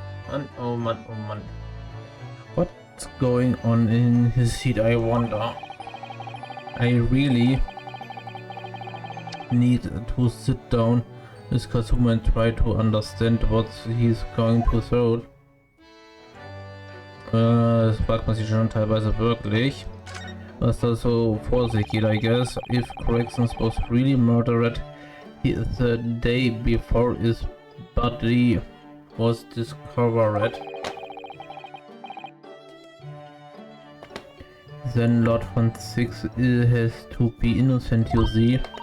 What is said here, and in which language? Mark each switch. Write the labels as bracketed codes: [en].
[en] man, oh man, oh man. What's going on in his head, I wonder. I really need to sit down with Kazuma and try to understand what he's going to throw. [de] Das fragt man sich schon teilweise wirklich, was da so vor sich geht, [en] I guess. If Corrections was really murdered the day before his body was discovered, then Lord von Six has to be innocent, you see.